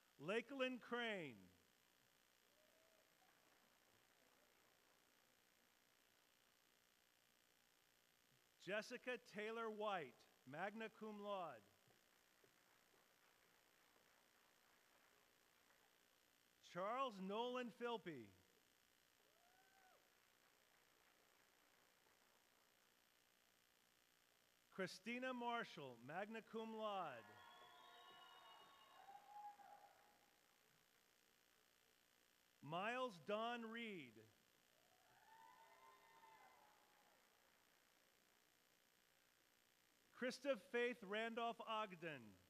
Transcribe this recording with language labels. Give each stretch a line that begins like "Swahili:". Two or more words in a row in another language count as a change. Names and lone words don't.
English: Lakeland Crane. Jessica Taylor White,
Latin: magna cum laude.
English: Charles Nolan Philpy. Christina Marshall,
Latin: magna cum laude.
English: Miles Don Reed. Krista Faith Randolph Ogden.